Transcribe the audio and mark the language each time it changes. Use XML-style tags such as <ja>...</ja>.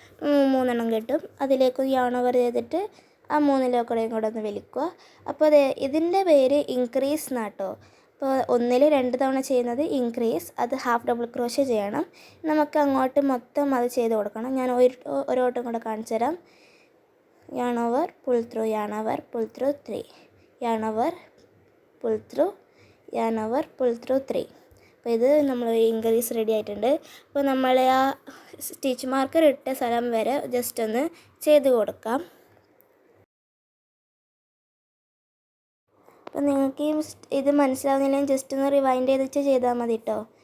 <ml>3 എണ്ണം കിട്ടും. അതിലേക്ക് യാൺ ഓവർ ചെയ്തിട്ട് ആ 3 കൂടെ ഒന്ന് വലിക്കുക. അപ്പോൾ ഇതിൻ്റെ പേര് ഇൻക്രീസ് എന്നാട്ടോ. ഇപ്പോൾ ഒന്നിൽ 2 തവണ ചെയ്യുന്നത് ഇൻക്രീസ്, അത് ഹാഫ് ഡബിൾ ക്രോഷ്യ ചെയ്യണം. നമുക്ക് അങ്ങോട്ട് മൊത്തം അത് ചെയ്ത് കൊടുക്കണം. ഞാൻ ഒരു വട്ടം കൂടെ കാണിച്ചു തരാം.</ml> <en>yarn over, pull through, yarn over, pull through 3, yarn over, pull through, yarn over, pull through 3.</en> <ml>അപ്പോൾ ഇത് നമ്മൾ ഇൻക്രീസ് റെഡി ആയിട്ടുണ്ട്. അപ്പോൾ നമ്മൾ ആ സ്റ്റിച്ച് മാർക്കർ ഇട്ട സ്ഥലം വരെ ജസ്റ്റ് ഒന്ന് ചെയ്ത് കൊടുക്കാം. അപ്പോൾ നിങ്ങൾക്ക് ഇത് മനസ്സിലാവുന്നില്ലെങ്കിൽ ജസ്റ്റ് ഒന്ന് റിവൈൻഡ് ചെയ്താൽ മതി കേട്ടോ.</ml>